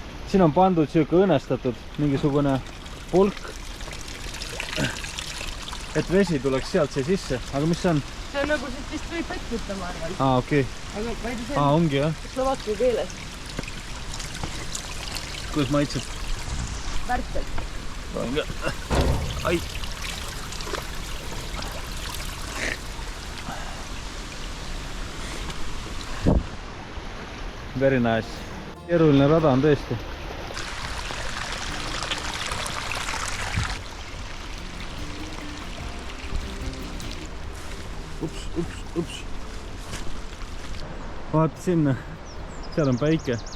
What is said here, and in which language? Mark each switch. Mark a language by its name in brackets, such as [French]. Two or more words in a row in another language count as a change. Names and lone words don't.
[Estonian] siin on pandud siuke õõnestatud mingisugune pulk, et vesi tuleks sealt see sisse, aga mis see on? See on nagu siit vist võib vett võtta, ma arvan. Okei. Aga ma ei tea, see Ongi jah? slovaki keeles. Kuidas maitseb? Värskelt. [English] Ai. Very nice. [Estonian] Keeruline rada on tõesti. Ups. Vaata sinna. Seal on päike.